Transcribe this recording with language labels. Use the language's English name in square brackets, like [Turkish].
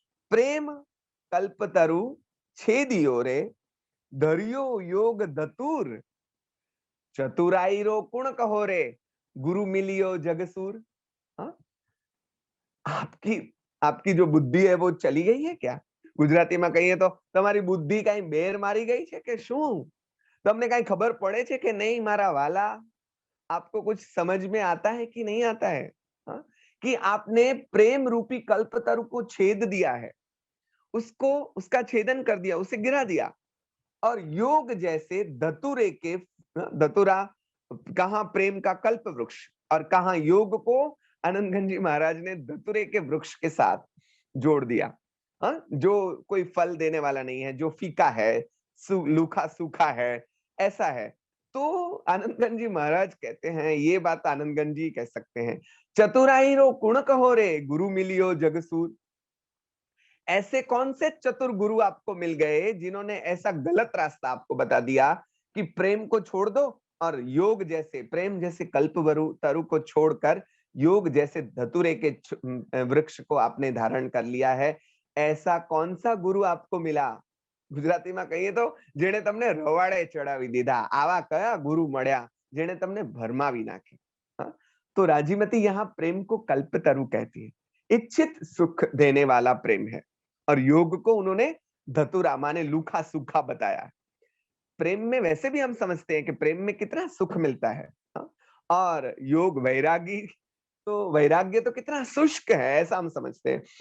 [Hindi] प्रेम कल्प तरु छेदियो रे, धरियो योग धतुर, चतुराई रो कुण कहो रे, गुरु मिलियो जगसूर। हाँ? आपकी आपकी जो बुद्धि है वो चली गई है क्या? [Gujarati] ગુજરાતીમાં કહીએ તો તમારી બુદ્ધિ કાંઈ બેર મારી ગઈ છે કે શું? તમને કાંઈ ખબર પડે છે કે નહીં મારા વાલા? [Hindi] आपको कुछ समझ में आता है कि नहीं आता है? हाँ? कि आपने प्रेम रूपी कल्पतरु को छेद दिया है, उसको उसका छेदन कर दिया, उसे गिरा दिया और योग जैसे धतुरे के धतुरा कहाँ प्रेम का कल्प वृक्ष और कहाँ योग को आनंदगंज जी महाराज ने धतुरे के वृक्ष के साथ जोड़ दिया। हाँ? जो कोई फल देने वाला नहीं है, जो फीका है, लूखा सूखा है, ऐसा है। तो आनंदगंज जी महाराज कहते हैं, ये बात आनंदगंज जी कह सकते हैं, चतुराई रो कुण कहो रे गुरु मिलियो जगसूर। ऐसे कौन से चतुर गुरु आपको मिल गए जिन्होंने ऐसा गलत रास्ता आपको बता दिया कि प्रेम को छोड़ दो और योग जैसे प्रेम जैसे कल्पवरु तरु को छोड़कर योग जैसे धतुरे के वृक्ष को आपने धारण कर लिया है। ऐसा कौन सा गुरु आपको मिला? [Gujarati] ગુજરાતીમાં કહીએ તો જેણે તમને રવાડે ચડાવી દીધા, આવા કયા ગુરુ મળ્યા જેણે તમને ભરમાવી નાખી? [Hindi] हाँ? तो राजीमती यहाँ प्रेम को कल्पतरु कहती है, इच्छित सुख देने वाला प्रेम है और योग को उन्होंने धतुरा माने लूखा सूखा बताया। प्रेम में वैसे भी हम समझते हैं कि प्रेम में कितना सुख मिलता है, हाँ? और योग वैरागी तो वैराग्य तो कितना शुष्क है ऐसा हम समझते हैं।